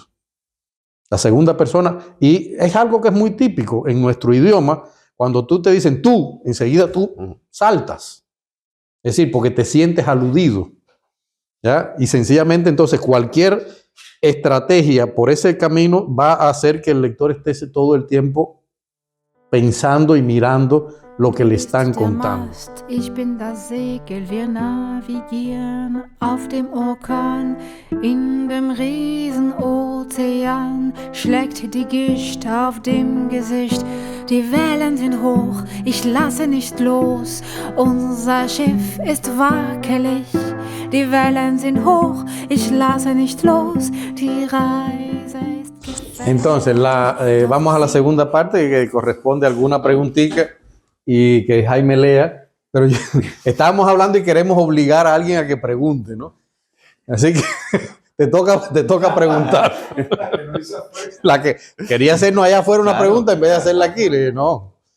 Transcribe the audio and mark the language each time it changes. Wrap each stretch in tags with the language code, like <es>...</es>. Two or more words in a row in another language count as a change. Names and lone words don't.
<es>La segunda persona, y es algo que es muy típico en nuestro idioma, cuando tú te dicen tú, enseguida tú saltas. Es decir, porque te sientes aludido, ¿ya? Y sencillamente entonces cualquier estrategia por ese camino va a hacer que el lector esté todo el tiempo pensando y mirando lo que le están contando.</es> <de>Ich bin das Segel, wir navigieren auf dem Orkan, in dem Riesenozean schlägt die Gischt auf dem Gesicht. Die Wellen sind hoch, ich lasse nicht los, unser Schiff ist wackelig. Die Wellen sind hoch, ich lasse nicht los, die Reise ist gefährlich.</de> <es>Entonces, vamos a la segunda parte que corresponde a alguna preguntita y que Jaime lea, pero estábamos hablando y queremos obligar a alguien a que pregunte, ¿no? Así que te toca preguntar. La que quería hacernos allá afuera una pregunta en vez de hacerla aquí, le dije, no.</es>